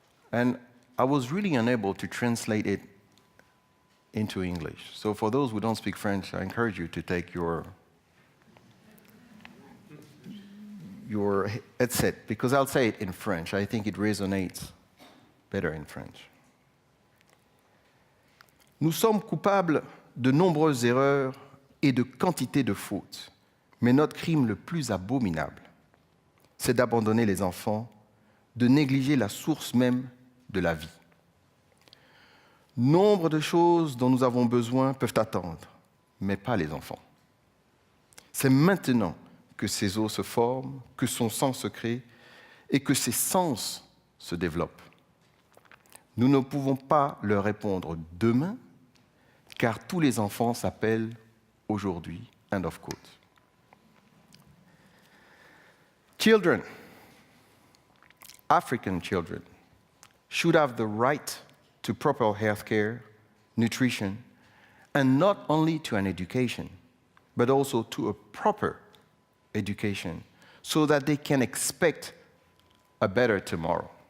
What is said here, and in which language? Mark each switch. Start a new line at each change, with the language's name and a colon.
English: And I was really unable to translate it into English. So for those who don't speak French, I encourage you to take your headset, because I'll say it in French. I think it resonates better in French.
French: Nous sommes coupables de nombreuses erreurs et de quantité de fautes. Mais notre crime le plus abominable, c'est d'abandonner les enfants, de négliger la source même de la vie. Nombre de choses dont nous avons besoin peuvent attendre, mais pas les enfants. C'est maintenant que ses os se forment, que son sang se crée et que ses sens se développent. Nous ne pouvons pas leur répondre demain, car tous les enfants s'appellent aujourd'hui.
English: End of quote. Children, African children, should have the right to proper health care, nutrition, and not only to an education, but also to a proper education, so that they can expect a better tomorrow.